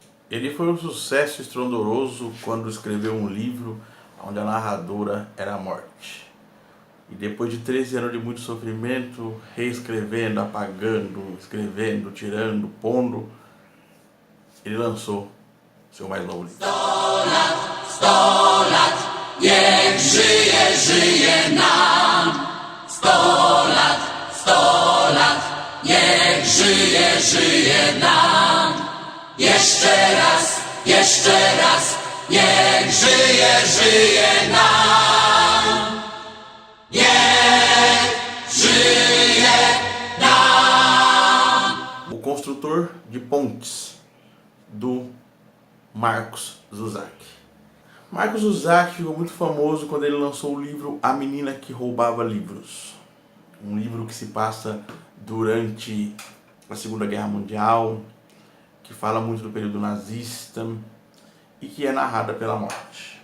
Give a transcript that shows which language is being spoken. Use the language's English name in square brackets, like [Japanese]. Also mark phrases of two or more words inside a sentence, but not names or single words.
[Portuguese] Ele foi um sucesso estrondoso quando escreveu um livro onde a narradora era a morte. E depois de 13 anos de muito sofrimento, reescrevendo, apagando, escrevendo, tirando, pondo, ele lançou seu mais novo livro. [Polish] 100 lat, niech żyje, żyje nam. 100 lat, niech żyje, żyje nam. Jeszcze raz, niech żyje, żyje nam. Niech żyje nam. [Portuguese] O construtor de pontes, do Marcos Zusak. Marcos Zusak ficou muito famoso quando ele lançou o livro A Menina que Roubava Livros. Um livro que se passa durante a Segunda Guerra Mundial, que fala muito do período nazista e que é narrada pela morte.